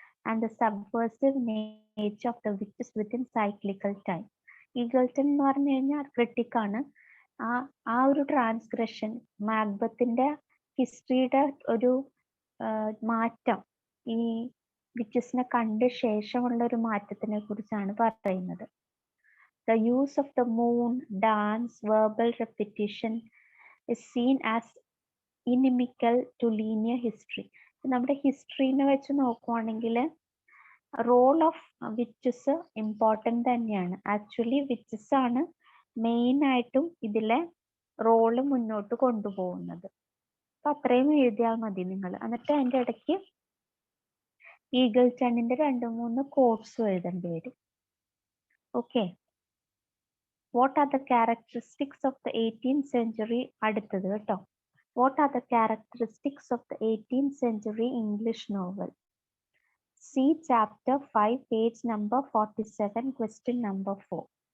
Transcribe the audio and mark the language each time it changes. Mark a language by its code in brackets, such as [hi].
[en] and the subversive nature of the witches within cyclical time. [ml] Eagleton എന്ന് പറഞ്ഞു കഴിഞ്ഞാൽ ക്രിട്ടിക്കാണ്. ആ ഒരു ട്രാൻസ്ഗ്രഷൻ മാക്ബത്തിന്റെ ഹിസ്റ്ററിയുടെ ഒരു മാറ്റം, ഈ വിച്ചസിനെ കണ്ട ശേഷമുള്ള ഒരു മാറ്റത്തിനെ കുറിച്ചാണ് പറയുന്നത്. [en] The use of the moon, dance, verbal repetition is seen as inimical to linear history. [ml] നമ്മുടെ ഹിസ്റ്ററിനെ വെച്ച് നോക്കുവാണെങ്കിൽ റോൾ ഓഫ് വിച്ചസ് ഇമ്പോർട്ടൻ്റ് തന്നെയാണ്. ആക്ച്വലി വിച്ചസ് ആണ് മെയിൻ ആയിട്ടും ഇതിലെ റോള് മുന്നോട്ട് കൊണ്ടുപോകുന്നത്. അപ്പൊ അത്രയും എഴുതിയാൽ മതി നിങ്ങൾ. എന്നിട്ട് അതിൻ്റെ ഇടയ്ക്ക് ഈഗിൾട്ടണിന്റെ 2-3 കോട്ട്സും എഴുതേണ്ടി വരും. Okay. [en] What are the characteristics of the 18th century? [ml] അടുത്തത് കേട്ടോ. [en] What are the characteristics of the 18th century English novel? See chapter 5, page number 47, question number 4.